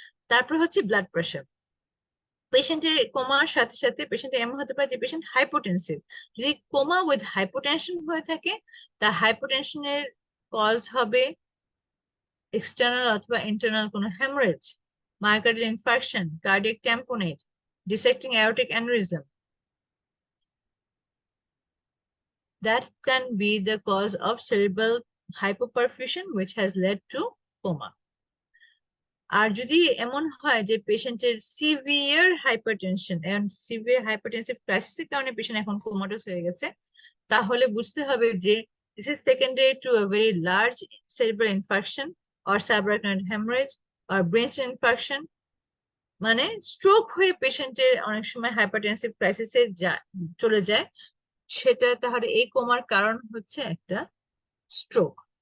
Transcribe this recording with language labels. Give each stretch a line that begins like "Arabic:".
Bangla: তারপর হচ্ছে blood pressure. পেশেন্টের কোমার সাথে সাথে পেশেন্ট এমন হতে পারে যে পেশেন্ট হাইপোটেনসিভ। যদি কোমা উইথ হাইপোটেনশন হয়ে থাকে, তা হাইপোটেনশনের কজ হবে এক্সটার্নাল অথবা ইন্টারনাল কোনো haemorrhage, myocardial infarction, cardiac tamponade, dissecting aortic aneurysm.
English: That can be the cause of cerebral hypoperfusion which has led to coma.
Bangla: আর যদি এমন হয় যে পেশেন্টের severe hypertension and severe hypertensive ক্রাইসিসের কারণে পেশেন্ট এখন কোমাটোস হয়ে গেছে, তাহলে বুঝতে হবে যে
English: this is secondary to a very large cerebral infarction or subarachnoid hemorrhage or brainstem infarction,
Bangla: মানে স্ট্রোক হয়ে পেশেন্টের অনেক সময় হাইপারটেনসিভ ক্রাইসিসে চলে যায়, সেটা তাহলে এই কোমার কারণ হচ্ছে একটা স্ট্রোক।